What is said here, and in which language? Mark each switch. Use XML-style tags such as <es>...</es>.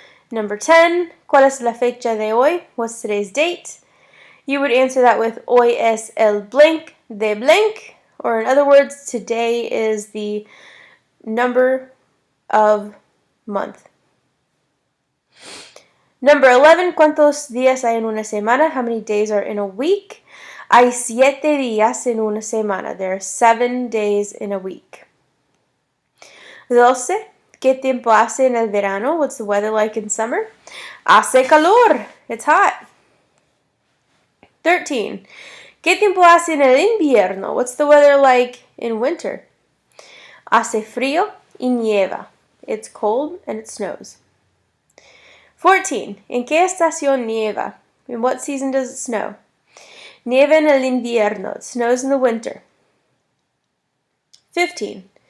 <en>Number 10,</en> <es>¿cuál es la fecha de hoy?</es> <en>What's today's date? You would answer that with</en> <es>hoy es el</es> <en>blank de blank, or in other words, today is the number of month. Number 11,</en> <es>¿cuántos días hay en una semana?</es> <en>How many days are in a week?</en> <es>Hay 7 días en una semana.</es> <en>There are 7 days in a week.</en> <es>12, ¿qué tiempo hace en el verano?</es> <en>What's the weather like in summer?</en> <es>Hace calor.</es> <en>It's hot.</en> <es>13, ¿qué tiempo hace en el invierno?</es> <en>What's the weather like in winter?</en> <es>Hace frío y nieva.</es> <en>It's cold and it snows. 14,</en> <es>¿en qué estación nieva?</es> <en>In what season does it snow?</en> <es>Nieva en el invierno.</es> <en>It snows in the winter. 15,</en>